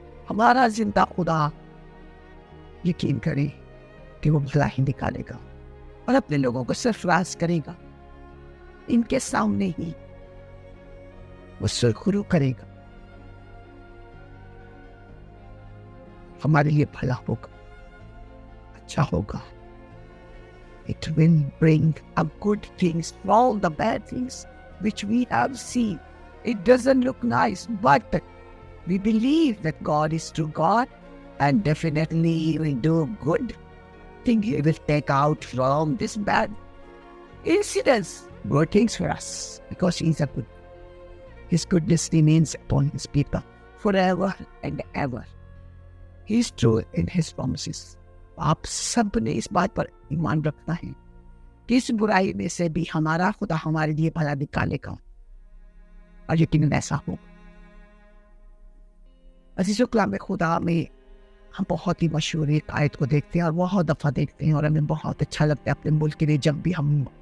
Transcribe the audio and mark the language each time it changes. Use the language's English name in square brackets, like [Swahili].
[Urdu] ہمارا زندہ خدا یقین کرے کہ وہ بھلائی نکالے گا اور اپنے لوگوں کو سرفراز کرے گا. ان کے سامنے ہی وہ سرخرو کرے گا، ہمارے لیے بھلا ہوگا، اچھا ہوگا. [English] It will bring up good things from all the bad things which we have seen. It doesn't look nice, but we believe that God is true God, and definitely He will do good thing. He will take out from this bad incidents good things for us, because He is a good. His goodness remains upon His people forever and ever. He is true in His promises. [Urdu] آپ سب نے اس بات پر ایمان رکھنا ہے کہ اس برائی میں سے بھی ہمارا خدا ہمارے لیے بھلا نکالے گا، اور یقیناً ایسا ہوگا. عزیزو، کلام خدا میں ہم بہت ہی مشہور ایک آیت کو دیکھتے ہیں اور بہت دفعہ دیکھتے ہیں، اور ہمیں بہت اچھا لگتا ہے اپنے ملک کے لیے جب بھی ہم